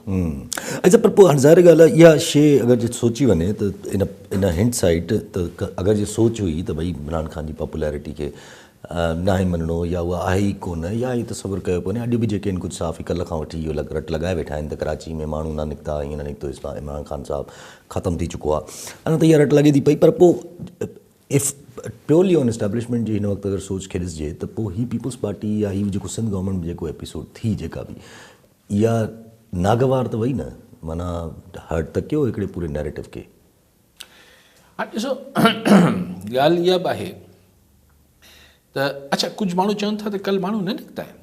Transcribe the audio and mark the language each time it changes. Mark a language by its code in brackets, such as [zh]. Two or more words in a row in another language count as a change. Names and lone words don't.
[sd] अच्छा, पर पोइ हाणे ज़ाहिर ॻाल्हि आहे इहा शइ अगरि जे सोची वञे त इन हिंट साइड त अगरि जे सोच हुई त भई इमरान ख़ान जी पॉपुलैरिटी खे न आहे मञिणो या उहा आहे ई कोन या ई तसवुरु कयो कोन्हे, अॼु बि जेके आहिनि कुझु साफ़ी कल्ह खां वठी इहो रट लॻाए वेठा आहिनि त कराची में माण्हू न निकिता, ईअं न निकितो, इमरान ख़ान साहिबु ख़तमु थी चुको आहे। अञा त इहा रट लॻे थी पई, पर पोइ [en] if purely on establishment [sd] जी हिन वक़्तु अगरि सोच खे ॾिसिजे त पोइ ही पीपल्स पार्टी या हीउ जेको सिंध गवर्नमेंट जेको एपिसोड थी जेका बि, इहा नागवार त वई न, माना हर्ट त कयो हिकिड़े पूरे नैरेटिव खे। हाणे ॾिसो ॻाल्हि इहा बि आहे त अच्छा कुझु माण्हू चवनि था त कल्ह माण्हू न निकिता आहिनि।